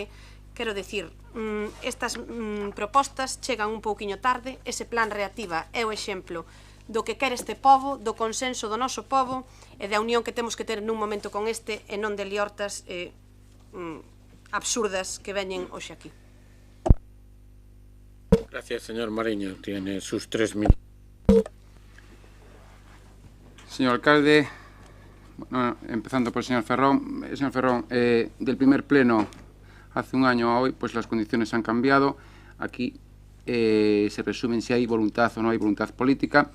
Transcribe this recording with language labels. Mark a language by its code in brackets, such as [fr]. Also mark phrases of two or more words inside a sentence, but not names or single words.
[gl] Quero dicir, estas propostas chegan un pouquiño tarde. Ese plan Reactiva é o exemplo do que quere este pobo, do consenso do noso pobo e da unión que temos que ter nun momento con este e non de liortas absurdas que veñen hoxe aquí. [es] Gracias, señor Mariño. Tiene sus 3 minutos. Señor alcalde, bueno, empezando por el señor Ferrón. Señor Ferrón, del primer pleno hace un año a hoy, pues las condiciones han cambiado. Aquí se resumen si hay voluntad o no hay voluntad política.